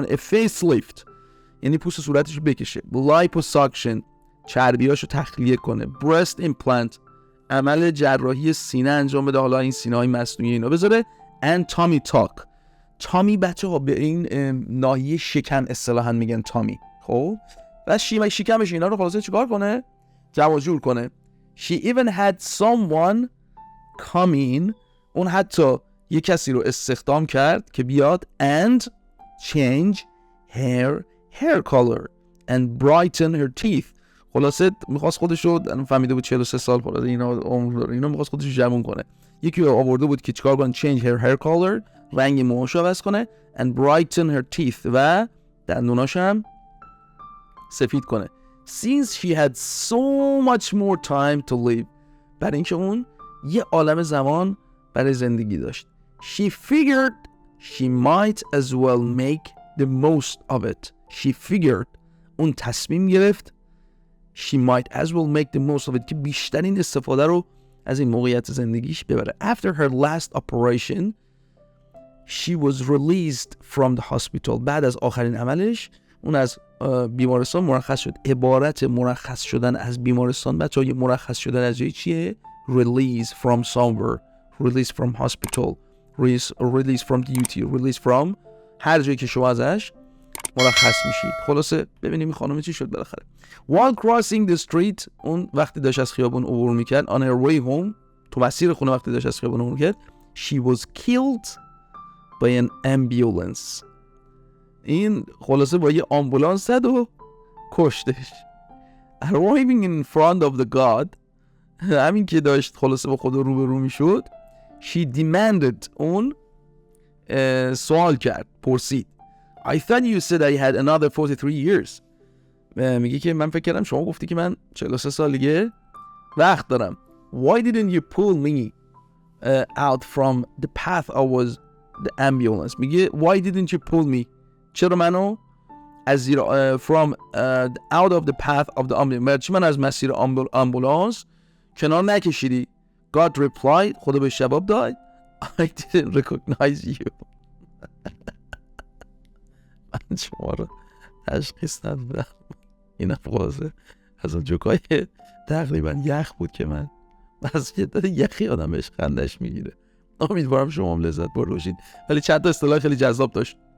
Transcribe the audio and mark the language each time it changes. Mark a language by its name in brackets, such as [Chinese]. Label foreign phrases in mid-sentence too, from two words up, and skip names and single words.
[English] a facelift، [Persian] یعنی پوست صورتش رو بکشه. liposuction، چربیاشو تخلیه کنه. [English] breast implant، [Persian] عمل جراحی سینه انجام بده، حالا این سینه‌های مصنوعی اینا بذاره. [English] and tummy tuck، [Persian] تامی بچه‌ها به این ناحیه شکم اصطلاحاً میگن تامی. خب و شکمش اینا رو خلاصه چیکار کنه؟ جمع جور کنه. [English] she even had someone come in، [Persian] اون حتی یه کسی رو استخدام کرد که بیاد [English] and change her hair color and brighten her teeth. [Persian] خلاصه میخواست خودش رو، فهمیده بود 43 سال خلاصه اینا عمر داره، اینا میخواست خودش رو جوون کنه. یکی رو آورده بود که چیکار کنه؟ [English] change her hair color، [Persian] رنگ موهاش رو عوض کنه. [English] and brighten her teeth، [Persian] و دندوناش هم سفید کنه. [English] since she had so much more time to live، [Persian] برای اینکه اون یه عالم زمان برای زندگی داشت. [English] she figured she might as well make the most of it. she figured، [Persian] اون تصمیم گرفت [English] she might as well make the most of it، [Persian] که بیشترین استفاده رو از این موقعیت زندگیش ببره. [English] after her last operation she was released from the hospital، [Persian] بعد از آخرین عملش اون از بیمارستان مرخص شد. عبارت مرخص شدن از بیمارستان بچه‌ها، مرخص شدن از جایی چیه؟ [English] release from somewhere، release from hospital، release from duty، release from [Persian] هر جایی که شما ازش مرخص میشید. خلاصه ببینیم این خانم چی شد بالاخره. [English] while crossing the street، [Persian] اون وقتی داشت از خیابون عبور میکرد، on her way home، تو مسیر خونه وقتی داشت از خیابون عبور میکرد، [English] she was killed by an ambulance. [Persian] این خلاصه با یه آمبولانس زد و کشتش. [English] arriving in front of the God، [Persian] همین که داشت خلاصه با خدا روبرو میشد، [English] she demanded، [Persian] اون سوال کرد، پرسید [English] I thought you said I had another 43 years. [Persian] میگه که من فکر کردم شما گفتی که من 43 سال دیگه وقت دارم. [English] Why didn't you pull me out from the path I was the ambulance؟ میگه why didn't you pull me؟ [Persian] چرا منو از [English] from out of the path of the ambulance. [Persian] من از مسیر آمبولانس کنار نکشیدی. [English] God replied. [Persian] خدا به جواب داد. [English] I didn't recognize you. [Persian] من شما رو تشخیص ندادم. این افغازه از اون جوکای تقریبا یخ بود که من از شدت یخی آدم بهش خندش میگیره. امیدوارم شما هم لذت برده باشید. ولی چند تا اصطلاح خیلی جذاب داشت.